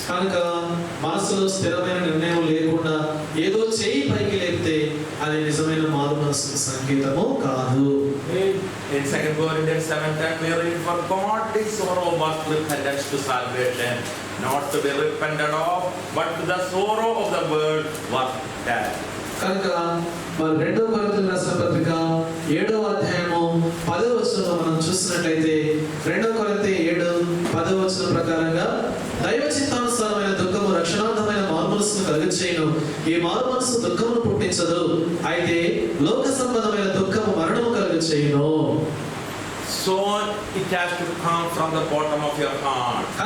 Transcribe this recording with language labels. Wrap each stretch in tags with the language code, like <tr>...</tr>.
<te>కనుక మనసులో స్థిరమైన నిర్ణయం లేకుండా ఏదో చేయి పైకి లేపితే అది నిజమైన మారు మనసు సంకేతము కాదు.</te> <en>In 2 Corinthians 7:10 we read, for godly sorrow was repentance to salvation, not to be repented of, but to the sorrow of the world was death.</en> <te>కనుక మరి 2వ కొరింథీయులకు రాసిన పత్రిక 7వ అధ్యాయము 10వ వచనంలో మనం చూసినట్లయితే 2 కొరింథీ 7:10వ వచనం ప్రకారంగా దైవ చిత్తానుసారమైన దుఃఖము రక్షణార్థమైన మారు మనస్సును కలుగచేయును. ఈ మారు మనస్సు దుఃఖమును పుట్టించదు, అయితే లోక సంబంధమైన దుఃఖము మరణము కలుగచేయును.</te> <en>So it has to come from the bottom of your heart.</en>